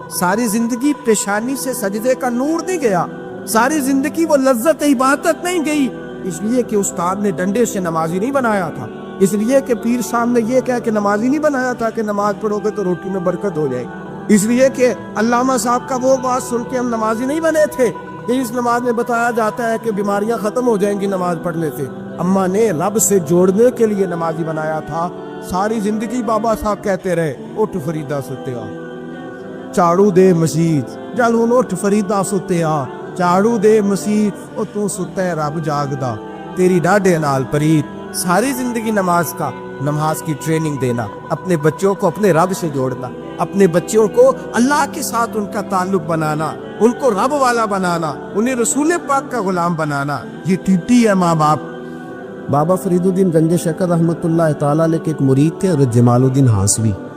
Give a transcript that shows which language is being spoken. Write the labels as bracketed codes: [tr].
[ur] ساری زندگی پیشانی سے سجدے کا نور نہیں گیا, ساری زندگی وہ لذت عبادت نہیں گئی, اس لیے کہ استاد نے ڈنڈے سے نمازی نہیں بنایا تھا, اس لیے کہ پیر صاحب نے یہ کہا کہ نمازی نہیں بنایا تھا کہ نماز پڑھو گے تو روٹی میں برکت ہو جائے گی, اس لیے کہ علامہ صاحب کا وہ بات سن کے ہم نمازی نہیں بنے تھے کہ اس نماز میں بتایا جاتا ہے کہ بیماریاں ختم ہو جائیں گی نماز پڑھنے سے. اماں نے رب سے جوڑنے کے لیے نمازی بنایا تھا. ساری زندگی بابا صاحب کہتے رہے [pa] اٹھ فریدا ستیا, چاڑو دے مسجد, جل ہن اٹھ فریدا ستیا, چاڑو دے مسجد, او تو ستا ہے رب جاگدا, تیری ڈاڈے نال پرید. [ur] ساری زندگی نماز کی ٹریننگ دینا, اپنے بچوں کو اپنے رب سے جوڑنا, اپنے بچوں کو اللہ کے ساتھ ان کا تعلق بنانا, ان کو رب والا بنانا, انہیں رسول پاک کا غلام بنانا, یہ ڈیوٹی ہے ماں باپ. بابا فرید الدین گنج شکر رحمۃ اللہ تعالیٰ علیہ کے ایک مرید تھے حضرت جمال الدین ہانسوی.